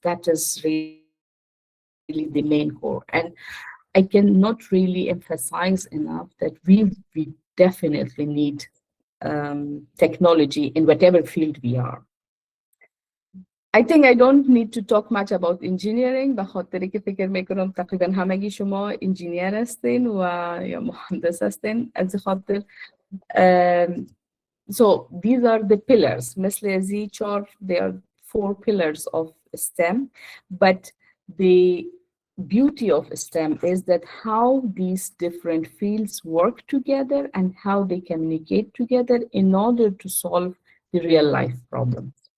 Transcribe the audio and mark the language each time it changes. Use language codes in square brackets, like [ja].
[en] That is really the main core. And I cannot really emphasize enough that we definitely need technology in whatever field we are. I think I don't need to talk much about engineering. [fa] به خاطری که فکر میکنم تقریبا همگی شما انجینیر هستین و یا مهندس هستین. از خاطر [en] so these are the pillars. [fa] مثل از این چهار, [en] they are 4 pillars of STEM. But the beauty of STEM is that how these different fields work together and how they communicate together in order to solve the real life problems.